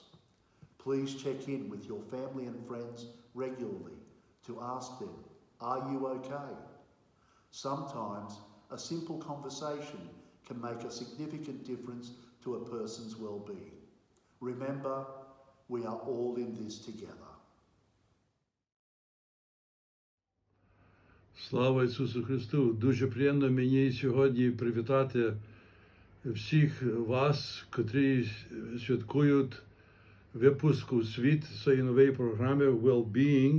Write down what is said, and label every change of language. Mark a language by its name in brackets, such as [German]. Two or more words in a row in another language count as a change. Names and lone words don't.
[English] Please check in with your family and friends regularly to ask them, are you okay? Sometimes a simple conversation can make a significant difference to a person's well-being. Remember, we are all in this together. [Ukrainian] Слава Ісусу Христу! Дуже приємно мені сьогодні привітати всіх вас, котрі святкують випуск у світ цієї нової програми Wellbeing.